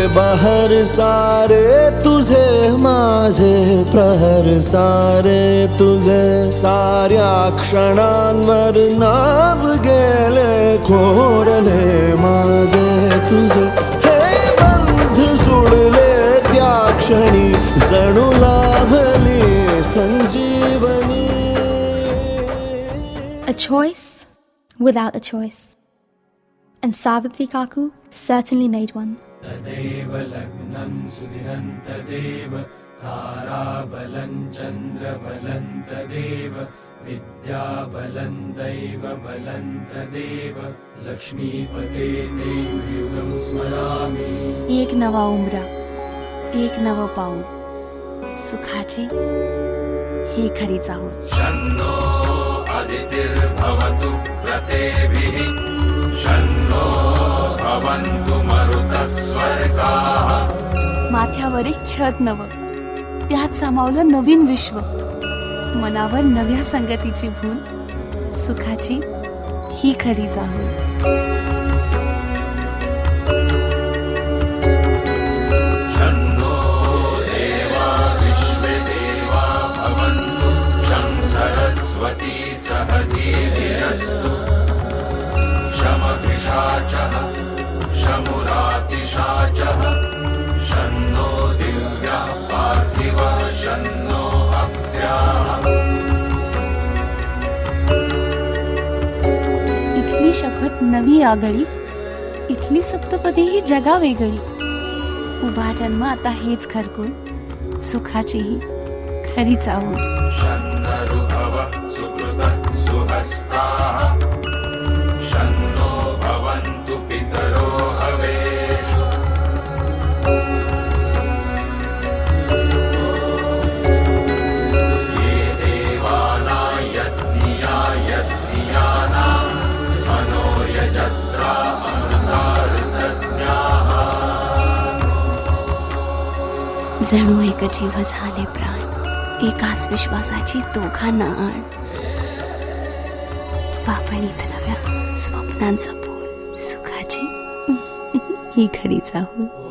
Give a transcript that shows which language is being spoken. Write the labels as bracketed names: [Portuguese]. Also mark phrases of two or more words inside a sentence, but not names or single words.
[Marathi] प्रहर सारे तुझे माझे प्रहर सारे तुझे साऱ्या क्षणांवर नाव गेले कोरले माझे तुझे हे बंध जुळले त्या क्षणी जणू लाभली संजीवनी. [English] A choice without a choice. And Savitri Kaku certainly made one. [Sanskrit] तदेव लग्नं सुदिनं तदेव ताराबलं चन्द्रबलं तदेव विद्याबलं दैवबलं तदेव लक्ष्मीपते ते युगं स्मरामि. [Marathi] एक नवा उमरा, एक नवं पाऊल, सुखाची ही खरी चाहूल. [Sanskrit] शन्नो अदितिर्भवतु व्रतेभिः शन्नो भवन्तु मरुतस्वर्गाः. [Marathi] माथ्यावर एक छत नवं, त्यात सामावलं नवीन विश्व, मनावर नव्या संगतीची भूल, सुखाची ही खरी चाहूल. [Sanskrit] शन्नो देवा विश्वे देवा भवन्तु शं सरस्वती सहधीर्यस्तु शमभिषाचः शमुरातिशाचः शन्नो दिव्यः पार्थिवः शन्नो अप्याः. [Marathi] इथली शपथ नवी आगळी, इथली सप्तपदी ही जगा वेगळी. उभा जन्म आता हेच घरकुल, सुखाची ही खरी चाहूल. [Sanskrit] शन्नरुभव सुकृतः सुहस्ताः शन्नो भवन्तु पितरो हवेषु. ये देवानां यज्ञियानां मनो यजत्रा अमृतार्थज्ञाः. [Marathi] जणू एक जीव झाले प्राण, एकाच विश्वासाची दोघांना आण. पापणीत नव्या स्वप्नांचं पोळ, सुखाची ही खरी चाहूल.